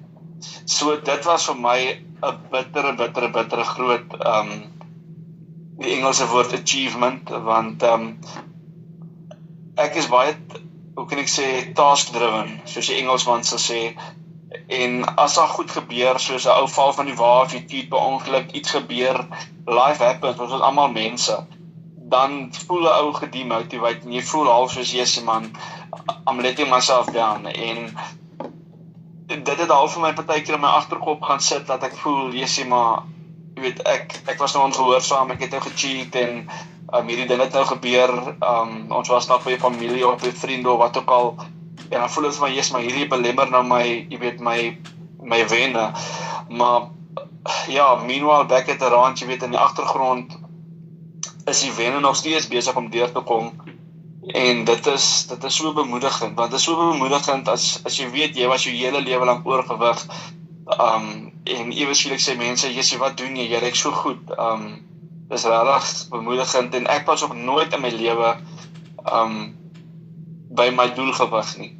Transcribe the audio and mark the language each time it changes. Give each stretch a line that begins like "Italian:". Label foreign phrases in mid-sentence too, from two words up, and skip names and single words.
Afrikaans: So dit was vir my 'n bittere groot, die Engelse woord achievement, want ek is baie, hoe kan ek sê,
English: task driven,
Afrikaans: soos die Engelsman sal sê. En as daar goed gebeur, soos 'n ou val van die wa of iets ongeluk, iets gebeur,
English: life happens,
Afrikaans: ons is almal mense, dan voel 'n ou gedemotiveerd en jy voel half soos Jesus man,
English: I'm letting myself down.
Afrikaans: En dit het half vir my partykeer in my agterkop gaan sit dat ek voel, Jesus maar, jy weet, ek was nou ongehoorsaam, ek het nou gecheat en hierdie ding het nou gebeur, ons was nog by familie of by vriende of wat ook al. En dan voel het van, yes, maar hierdie belemmer nou my, jy weet, my wenne. Maar, ja,
English: meanwhile, back at the ranch,
Afrikaans: jy weet, in die agtergrond is die wenne nog steeds besig om deur te kom. En dit is so bemoedigend, want dit is so bemoedigend as jy weet, jy was jou hele lewe lang oorgewig, en ewes skielik sê mense, Jessie, wat doen jy lyk so goed, dis regtig bemoedigend, en ek was ook nooit in my lewe, by my doelgewig nie.